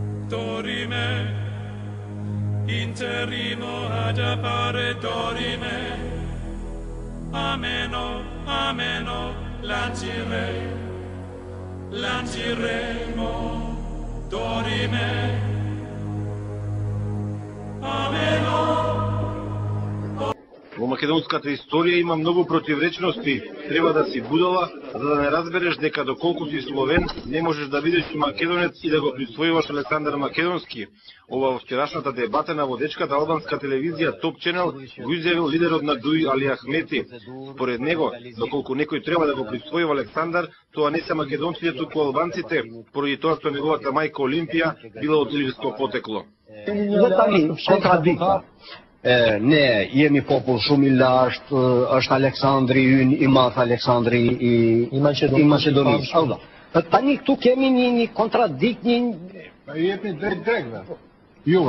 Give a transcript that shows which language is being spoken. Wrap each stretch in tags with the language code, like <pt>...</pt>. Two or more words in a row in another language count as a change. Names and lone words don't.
<mk>dorime, interimo ad appare dorime, ameno, ameno, lanciremo, dorime, ameno. Во македонската историја има многу противречности. Треба да си будала, за да не разбереш дека доколку си словен, не можеш да бидеш македонец и да го присвојуваш Александар Македонски. Ова во вчерашната дебата на водечката албанска телевизија Top Channel го изјавил лидерот на Дуи Али Ахмети. Според него, доколку некој треба да го присвојува Александар, тоа не се македонците, туку албанците, поради тоа што неговата мајка Олимпија била од илирско потекло.</mk> <sq>Ne jemi popull shumë i lashtë, është Aleksandri ynë, i madh Aleksandri i Maqedonisë. Tani këtu kemi një kontradikt, Ju jepni drejt grekëve. Juve.</sq>